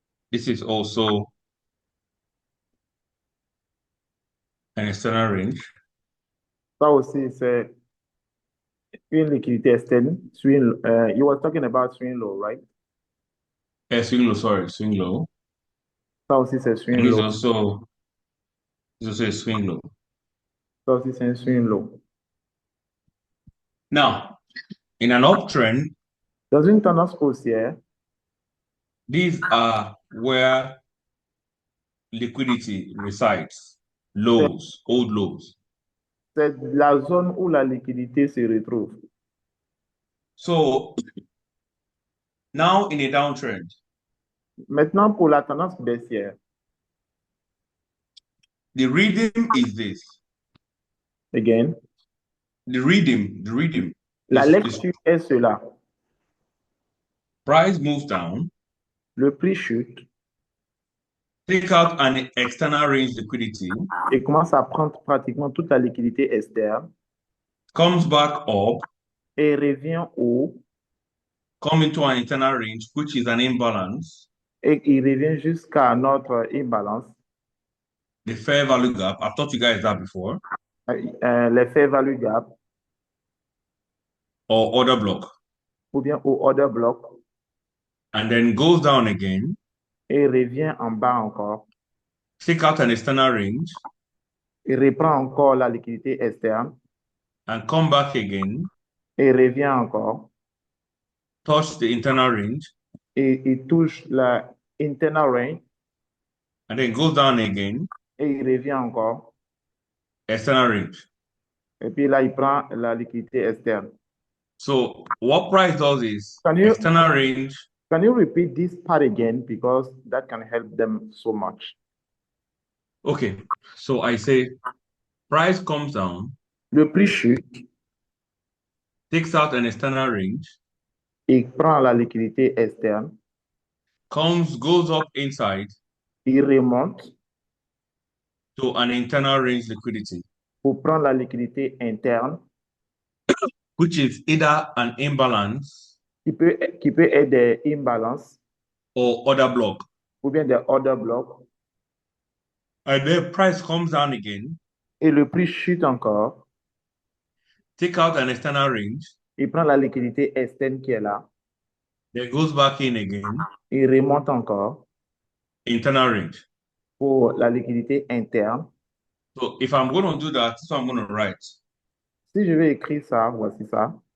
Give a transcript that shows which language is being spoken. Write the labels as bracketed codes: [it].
[en] This is also an external range. [fr] Ça aussi, c'est une liquidité externe. [en] Swing, you were talking about swing low, right? Swing low, sorry, swing low. [fr] Ça aussi, c'est swing [en] And low. it's also a swing low. [fr] Ça aussi, c'est un swing low. [en] Now, in an uptrend, [fr] dans une tendance haussière, [en] these are where liquidity resides. Lows, old lows. [fr] c'est la zone où la liquidité se retrouve. [en] So, now in a downtrend, [fr] maintenant pour la tendance baissière, [en] the rhythm is this. Again. The rhythm. [fr] La lecture est cela. [en] Price moves down. [fr] Le prix chute. [en] Take out an external range liquidity. [fr] Et commence à prendre pratiquement toute la liquidité externe. [en] Comes back up. [fr] Et revient haut. [en] Come into an internal range, which is an imbalance. [fr] et il revient jusqu'à notre imbalance. [en] The fair value gap. I've taught you guys that before. [fr] Le fair value gap [en] Or order block. [fr] ou bien au order block [en] And then goes down again. [fr] et revient en bas encore. [en] Take out an external range. [fr] Il reprend encore la liquidité externe [en] And come back again. [fr] et revient encore. [en] Touch the internal range. [fr] Et il touche la internal range [en] And then goes down again. [fr] et il revient encore. [en] External range. [fr] Et puis là, il prend la liquidité externe. [en] So what price does is Can you- external range. Can you repeat this part again? Because that can help them so much. Okay, so I say price comes down, [fr] Le prix chute, [en] takes out an external range, [fr] il prend la liquidité externe, [en] goes up inside [fr] il remonte [en] to an internal range liquidity, [fr] pour prendre la liquidité interne [en] which is either an imbalance [fr] qui peut être des imbalances [en] or order block. [fr] ou bien des order blocks. [en] And then price comes down again, [fr] Et le prix chute encore. [en] take out an external range, [fr] Il prend la liquidité externe qui est là. [en] then goes back in again, [fr] Il remonte encore [en] internal range. [fr] pour la liquidité interne. [en] So if I'm going to do that, that's what I'm going to write. [fr] Si je vais écrire ça, voici ça.